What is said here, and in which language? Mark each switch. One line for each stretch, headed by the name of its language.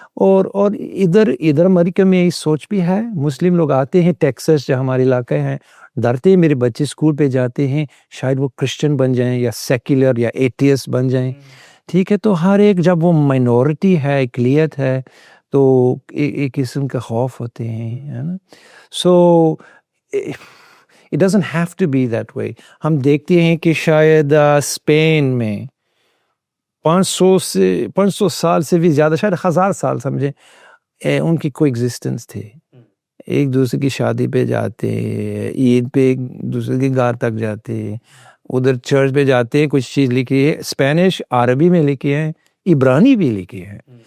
Urdu: اور ادھر امریکہ میں یہ سوچ بھی ہے, مسلم لوگ آتے ہیں ٹیکسس جو ہمارے علاقے ہیں, ڈرتے ہیں میرے بچے اسکول پہ جاتے ہیں شاید وہ کرسچن بن جائیں یا سیکولر یا ایتھیسٹ بن جائیں, ٹھیک ہے. تو ہر ایک جب وہ مائنورٹی ہے, اقلیت ہے, تو ایک قسم کا خوف ہوتے ہیں, ہے نا.
English: So it doesn't have to be that way.
Urdu: ہم دیکھتے ہیں کہ شاید اسپین میں 500 سال سے بھی زیادہ, شاید 1000 سال سمجھیں, ان کی کوئی ایگزسٹنس تھی. ایک دوسرے کی شادی پہ جاتے, عید پہ ایک دوسرے کے گھر تک جاتے, ادھر چرچ پہ جاتے, کچھ چیز لکھی ہے اسپینش عربی میں لکھی ہے, عبرانی بھی لکھی ہے.